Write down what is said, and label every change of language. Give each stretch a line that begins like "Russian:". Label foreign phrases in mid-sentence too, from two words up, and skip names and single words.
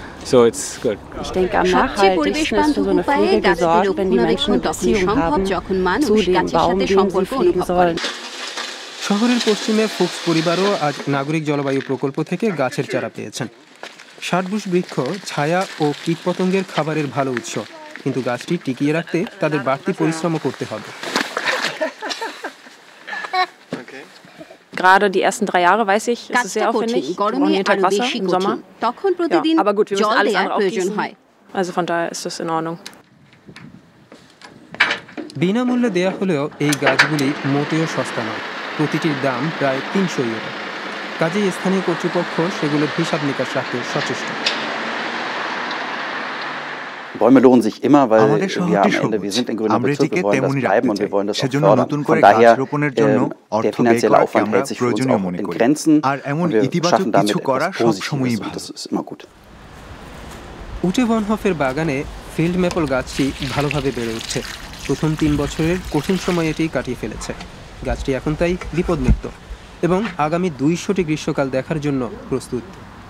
Bangla: সবচেয়ে পরিবেশ বান্ধব উপায়ে গাছের রক্ষণাবেক্ষণ তখনই সম্ভব যখন মানুষ গাছের সাথে সম্পর্ক অনুভব করেন। শহরের পশ্চিমে ফুক্স পরিবারও আজ নাগরিক জলবায়ু প্রকল্প থেকে গাছের চারা পেয়েছেন। 60 বৃক্ষ ছায়া ও কীটপতঙ্গের খাবারের ভালো উৎস, কিন্তু গাছটি টিকিয়ে রাখতে তাদের বাড়তি পরিশ্রমও করতে হবে।
German: Gerade die ersten 3 Jahre, weiß ich, ist es sehr aufwendig. Wir brauchen jeden Tag Wasser im Sommer. Ja, aber gut, wir müssen alles andere auch gießen. Also von daher ist das in Ordnung.
Bangla: বিনামূল্যে দেয়া হলেও এই গাছগুলি মোটেও সস্তা নয়। প্রতিটির দাম প্রায় 300 ইউরো। কাজেই স্থানীয় কর্তৃপক্ষ সেগুলোর হিসাব নিকাশ রাখতে সচেষ্ট।
German: Bäume lohnen sich immer, weil wir am Ende, wir sind in grüner Bezirk, wir wollen das bleiben und wir wollen das auch fördern. Von daher, der finanzielle Aufwand hält sich für uns auch in Grenzen und wir schaffen damit etwas Positives und das ist immer gut.
Bangla: উটে ভন হফের বাগানে ফিল্ড ম্যাপল গাছটি ভালোভাবে বেড়ে উঠছে। প্রথম 3 বছরের কঠিন সময় এটি কাটিয়ে ফেলেছে। গাছটি এখন তাই বিপদমুক্ত এবং আগামী 200টি গ্রীষ্মকাল দেখার জন্য প্রস্তুত।